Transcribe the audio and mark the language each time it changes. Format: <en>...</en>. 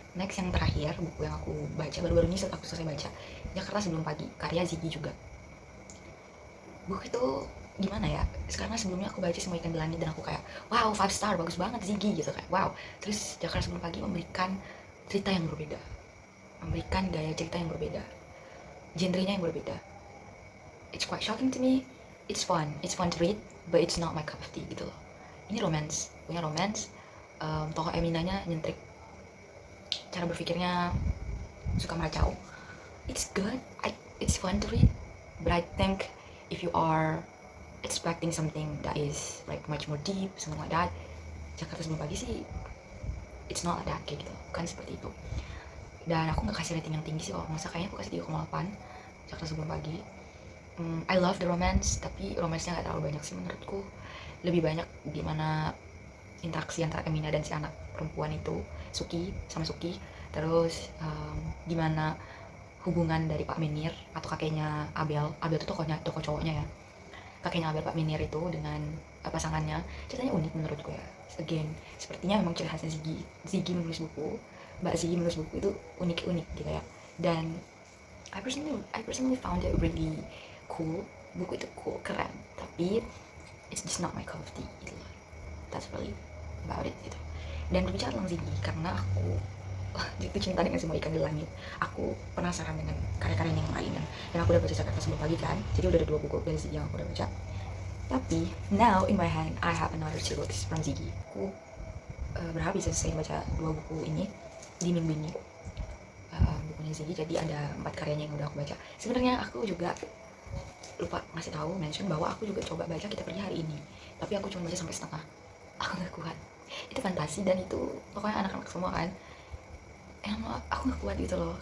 <id>Next, yang terakhir buku yang aku baca baru-baru ini saat aku selesai baca, Jakarta Sebelum Pagi, karya Ziggy juga. Buku itu gimana ya, sekarang sebelumnya aku baca Semua Ikan di Langit dan aku kayak</id> <en>wow 5-star,</en> <id>bagus banget Ziggy gitu, kayak wow. Terus Jakarta Sebelum Pagi memberikan cerita yang berbeda, memberikan gaya cerita yang berbeda, genrenya yang berbeda.</id> <en>It's quite shocking to me. It's fun to read, but it's not my cup of tea</en> <id>gitu loh. Ini romance, punya romance. Tokoh Eminanya nyentrik, cara berpikirnya suka meracau.</id> <en>It's good, it's fun to read, but I think if you are expecting something that is like much more deep, something like that, Jakarta Sebelum Pagi sih it's not like that,</en> <id>kayak gitu, kan seperti itu. Dan aku nggak kasih rating yang tinggi sih, kalau nggak salah kayaknya aku kasih 3,8 Jakarta Sebelum Pagi.</id> <en>I love the romance,</en> <id>tapi romansnya nggak terlalu banyak sih menurutku. Lebih banyak gimana interaksi antara Emina dan si anak perempuan itu, Suki. Terus gimana hubungan dari Pak Menir atau kakeknya Abel itu tokoh cowoknya ya, kakeknya Abel, Pak Menir itu dengan pasangannya. Ceritanya unik menurutku ya. Again, sepertinya memang ciri khasnya Ziggy menulis buku, Mbak Ziggy menulis buku itu unik gitu ya. Dan</id> <en>I personally found it really cool.</en> <id>Buku itu cool, keren, tapi</id> <en>it's just not my cup of tea</en> <id>gitu loh.</id> <en>That's really about it</en> <id>gitu. Dan berbicara tentang Ziggy, karena aku jatuh cinta dengan Semua Ikan di Langit, aku penasaran dengan karya-karya yang lainnya, dan aku udah baca Jakarta Sebelum Pagi kan, jadi udah ada 2 buku dari Ziggy yang aku udah baca. Tapi</id> <en>now in my hand I have another 2 books from Ziggy.</en> <id>Aku berharap bisa selesai baca 2 buku ini di minggu ini. Bukunya Ziggy, jadi ada 4 karyanya yang udah aku baca. Sebenarnya aku juga lupa ngasih tahu mention bahwa aku juga coba baca Kita Pergi Hari Ini, tapi aku cuma baca sampai setengah. Aku gak kuat, itu fantasi dan itu pokoknya anak-anak semua kan, aku gak kuat gitu loh.</id>